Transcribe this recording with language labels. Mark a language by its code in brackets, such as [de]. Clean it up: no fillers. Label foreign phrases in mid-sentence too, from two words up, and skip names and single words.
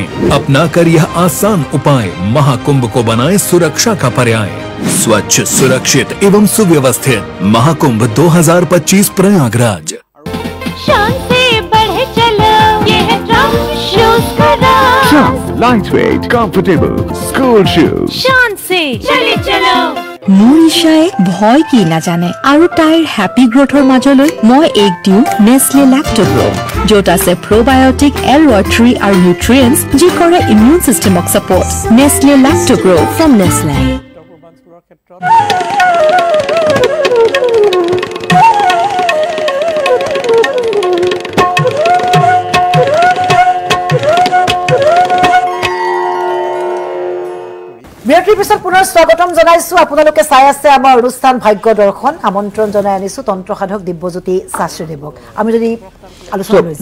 [hi] अपना कर यह आसान उपाय महाकुंभ को बनाए सुरक्षा का पर्याय। स्वच्छ सुरक्षित एवं सुव्यवस्थित महाकुंभ 2025 प्रयागराज। शान से बढ़े चलो ये है ट्रम्प शूज का राज। [en] Lightweight, comfortable school shoes. [hi] शान से चले चलो। [as] মোৰ ইশায়ে ভয় কি না জানে আৰু তাইৰ [en] happy growthৰ [as] মাজলৈ মই এক দিও নেসলে ল্যাক্টোগ্ৰো য'ত আছে প্ৰবায়োটিক L3 আৰু নিউট্ৰিয়েন্টছ যি কৰে [en] immune systemক support [as] নেসলে ল্যাক্টোগ্ৰো ফ্ৰম নেসলে বিৰতিৰ পিছত পুনৰ স্বাগতম জনাইছো আপোনালোকে চাই আছে আমাৰ অনুষ্ঠান ভাগ্য দৰ্শন আমন্ত্ৰণ জনাই আনিছো তন্ত্ৰ সাধক দিব্যজ্যোতি শাস্ত্ৰীদেৱক আমি যদি আলোচনা কৰিছো